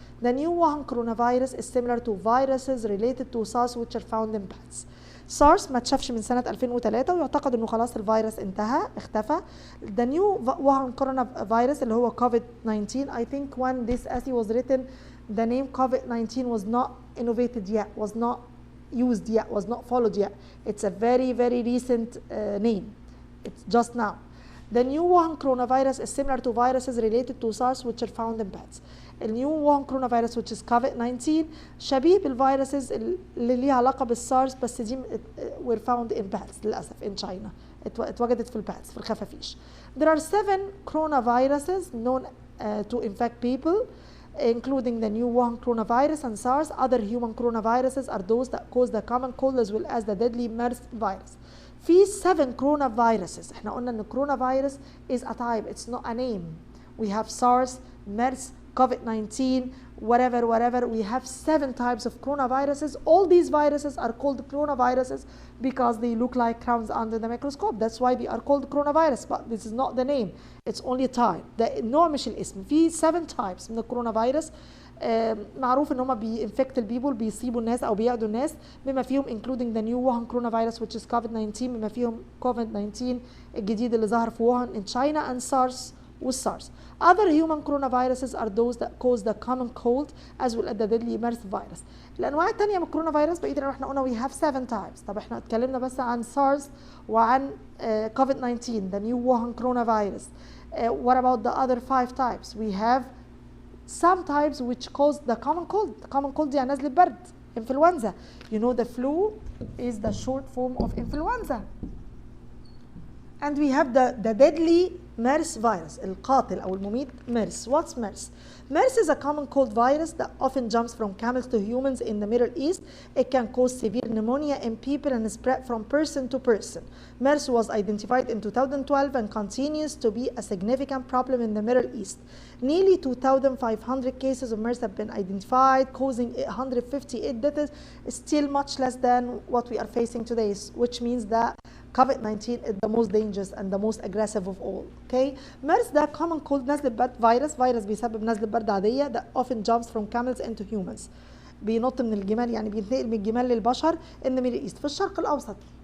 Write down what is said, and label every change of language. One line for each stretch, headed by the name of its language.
English: The new Wuhan coronavirus is similar to viruses related to SARS which are found in bats.
Arabic: SARS ما تشافش من سنة 2003 ويعتقد انه خلاص الفيروس اختفى.
English: The new Wuhan coronavirus
Arabic: اللي هو
English: COVID-19, I think when this essay was written the name COVID-19 was not innovated yet, was not used yet, was not followed yet. It's a very, very recent name. It's just now. The new Wuhan coronavirus is similar to viruses related to SARS which are found in bats. The new Wuhan coronavirus which is COVID-19
Arabic: شبيه بالفيروسز اللي ليها علاقة بالسارس، بس دي
English: were found in bats
Arabic: للأسف
English: in China.
Arabic: اتوجدت في الباتس في الخفافيش.
English: There are 7 coronaviruses known to infect people, including the new Wuhan coronavirus and SARS. Other human coronaviruses are those that cause the common cold as well as the deadly MERS virus. في 7 coronaviruses.
Arabic: احنا قلنا ان
English: coronavirus is a type, it's not a name. We have SARS, MERS, COVID-19, whatever. We have 7 types of coronaviruses. All these viruses are called coronaviruses because they look like crowns under the microscope. That's why they are called coronavirus, but this is not the name. It's only a type.
Arabic: النوع مش الاسم.
English: في 7 types
Arabic: من الكورونا فيروس. معروف ان هم بينفكت البيبول، بيصيبوا الناس او بيعدوا الناس، بما فيهم
English: including the new Wuhan coronavirus which is COVID-19،
Arabic: بما فيهم COVID-19 الجديد اللي ظهر في ووهان
English: in China and SARS
Arabic: والسارس.
English: Other human coronaviruses are those that cause the common cold as well as the deadly MERS virus.
Arabic: الانواع الثانيه من الكورونا فيروس بقيه اللي احنا قلنا
English: we have 7 types.
Arabic: طب احنا اتكلمنا بس عن SARS وعن COVID-19
English: the new Wuhan coronavirus. What about the other 5 types? We have some types which cause the common cold. The common cold
Arabic: يعني نزلة برد
English: influenza. You know the flu is the short form of influenza. And we have the deadly MERS virus,
Arabic: القاتل أو المميت
English: MERS. What's MERS? MERS is a common cold virus that often jumps from camels to humans in the Middle East. It can cause severe pneumonia in people and spread from person to person. MERS was identified in 2012 and continues to be a significant problem in the Middle East. Nearly 2,500 cases of MERS have been identified, causing 158 deaths, still much less than what we are facing today, which means that COVID-19 is the most dangerous and the most aggressive of all. Okay, MERS ده common cold
Arabic: نزلة برد فيروس بيسبب نزلة برد عادية
English: that often jumps from camels into humans.
Arabic: بينط من الجمال يعني بينتقل من الجمال للبشر
English: in the Middle East
Arabic: في الشرق الأوسط.